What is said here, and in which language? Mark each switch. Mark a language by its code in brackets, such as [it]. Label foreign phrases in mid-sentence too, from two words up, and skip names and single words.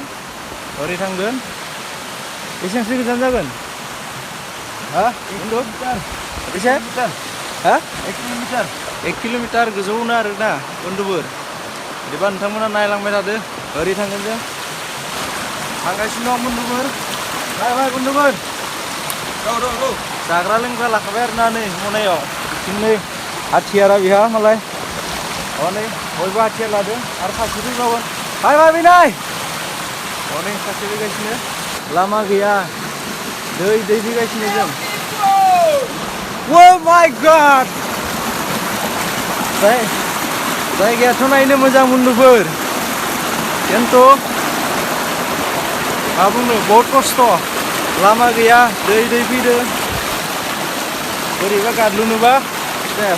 [brx] ओरै थांगोन. बेसेबांसो गोजान जागोन? हा? बेसे? हा? 1 किल'मिटार गोजौनो आरोना बन्धुफोर. बिदिबा नोंथांमोना नायलांबाय थादो. ओरै थांगोन जों. थांगासिनो दं बन्धुफोर. Hai bondhupur. Jagra लोंग्रा लाखाबाय आरोना नै मनायाव. बिथिंनै हाथियारा बिहा मालाय. नै बयबो हाथियार लादों आरो सासे फैबावगोन. हाय फैनाय. नै सासे फैगासिनो. लामा गैया. दै फैगासिनो जों. [en] Oh my god. [brx] जायगायाथ' नायनो मोजां बन्धुफोर. खिन्थु मा बुंनो बहुत खस्थ'. लामा गैया. दै फैदों. बोरैबा गादलुनोबा सेस.